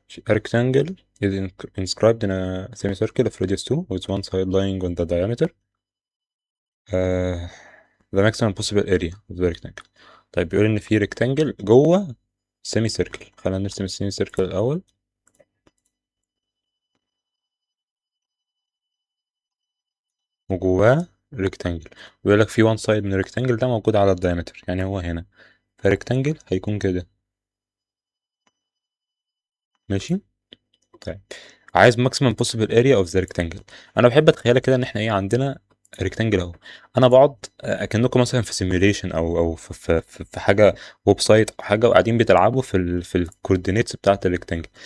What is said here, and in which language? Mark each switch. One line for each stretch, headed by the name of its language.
English: A rectangle is inscribed in a semicircle of radius 2 with one side lying on the diameter. uh, the maximum possible area of the rectangle.
Arabic: طيب بيقول إن في rectangle جوه سيمي سيركل. خلينا نرسم السيمي سيركل الأول. وجواه ريكتانجل، ويقول لك في وان سايد من الريكتانجل ده موجود على الدايمتر، يعني هو هنا، فالريكتانجل هيكون كده. ماشي. طيب عايز
English: maximum possible area of the rectangle.
Arabic: انا بحب اتخيلها كده ان احنا ايه عندنا ريكتانجل اهو. انا بقعد اكنكم مثلا في سيميوليشن او في حاجه، ويب سايت او حاجه، وقاعدين بتلعبوا في الكوردينيتس بتاعه الريكتانجل.